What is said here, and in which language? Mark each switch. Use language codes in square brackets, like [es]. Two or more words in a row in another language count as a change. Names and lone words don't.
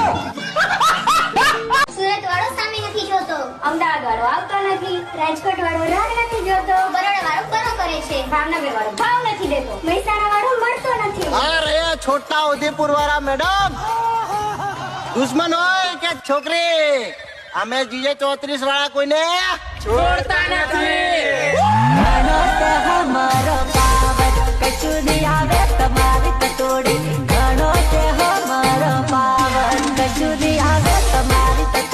[gu] સુરત વાળો સામે નથી જોતો, અમદાવાદ વાળો આવતો નથી, રાજકોટ વાળો રાહ નથી જોતો, બરોડા વાળો કરો કરે છે, ભાવનગર વાળો ભાવ નથી દેતો, મહેસાણા વાળો મળતો નથી. અરે છોટા ઉદેપુર વાળા મેડમ દુશ્મન હોય કે છોકરી અમે જીએ 34 વાળા કોઈને છોડતા નથી. [raj] हमारो पावन कछु नहीं आवे तुम्हारी कटोरी घणो से हमारो पावन कछु नहीं आवे तुम्हारी